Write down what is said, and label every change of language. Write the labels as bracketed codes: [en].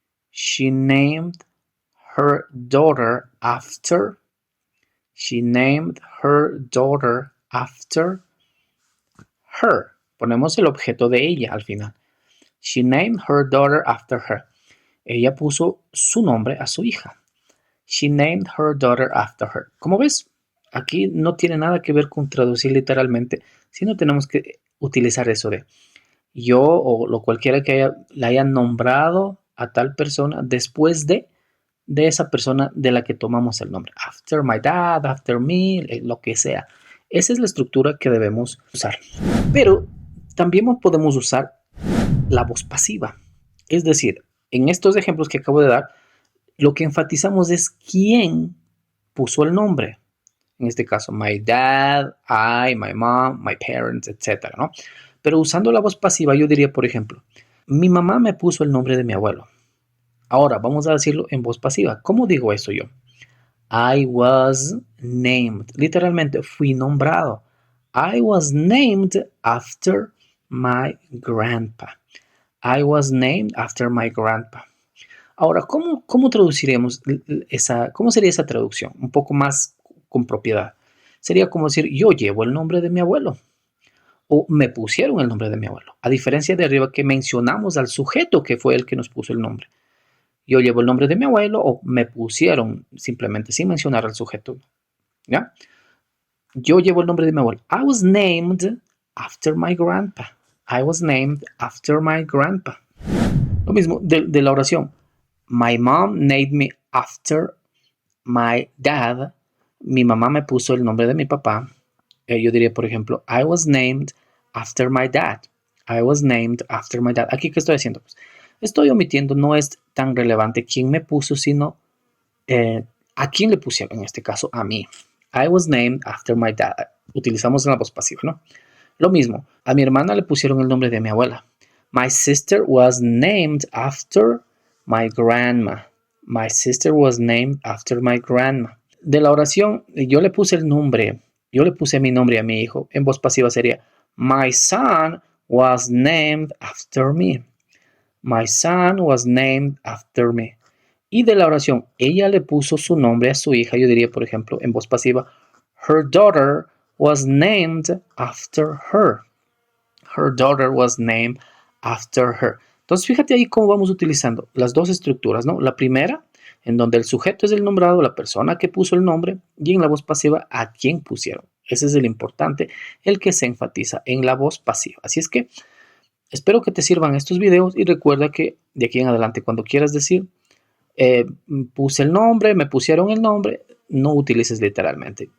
[en] She named her daughter after. She named her daughter after her. [es] Ponemos el objeto de ella al final. [en] She named her daughter after her. [es] Ella puso su nombre a su hija. [en] She named her daughter after her. [es] ¿Cómo ves? Aquí no tiene nada que ver con traducir literalmente, sino tenemos que utilizar eso de yo o lo cualquiera que la haya nombrado a tal persona después de esa persona de la que tomamos el nombre. [en] After my dad, after me, [es] lo que sea. Esa es la estructura que debemos usar. Pero también podemos usar la voz pasiva. Es decir, En estos ejemplos que acabo de dar, lo que enfatizamos es quién puso el nombre. En este caso, [en] my dad, I, my mom, my parents, [es] etc., ¿no? Pero usando la voz pasiva, yo diría, por ejemplo, mi mamá me puso el nombre de mi abuelo. Ahora, vamos a decirlo en voz pasiva. ¿Cómo digo eso yo? [en] I was named. [es] Literalmente, fui nombrado. [en] I was named after my grandpa. I was named after my grandpa. [es] Ahora, ¿cómo traduciremos cómo sería esa traducción? Un poco más con propiedad. Sería como decir, yo llevo el nombre de mi abuelo. O me pusieron el nombre de mi abuelo. A diferencia de arriba que mencionamos al sujeto que fue el que nos puso el nombre. Yo llevo el nombre de mi abuelo o me pusieron simplemente sin mencionar al sujeto. ¿Ya? Yo llevo el nombre de mi abuelo. [en] I was named after my grandpa. I was named after my grandpa. [es] Lo mismo de la oración. [en] My mom named me after my dad. [es] Mi mamá me puso el nombre de mi papá. Yo diría, por ejemplo, [en] I was named after my dad. I was named after my dad. [es] Aquí, ¿qué estoy haciendo? Pues, estoy omitiendo, no es tan relevante quién me puso, sino a quién le pusieron, en este caso, a mí. [en] I was named after my dad. [es] Utilizamos la voz pasiva, ¿no? Lo mismo, a mi hermana le pusieron el nombre de mi abuela. [en] My sister was named after my grandma. My sister was named after my grandma. [es] De la oración, yo le puse el nombre, yo le puse mi nombre a mi hijo. En voz pasiva sería, [en] my son was named after me. My son was named after me. [es] Y de la oración, ella le puso su nombre a su hija. Yo diría, por ejemplo, en voz pasiva, [en] her daughter was named after her. Her daughter was named after her. [es] Entonces, fíjate ahí cómo vamos utilizando las dos estructuras, ¿no? La primera, en donde el sujeto es el nombrado, la persona que puso el nombre, y en la voz pasiva, a quién pusieron. Ese es el importante, el que se enfatiza en la voz pasiva. Así es que espero que te sirvan estos videos y recuerda que de aquí en adelante, cuando quieras decir, puse el nombre, me pusieron el nombre, no utilices literalmente.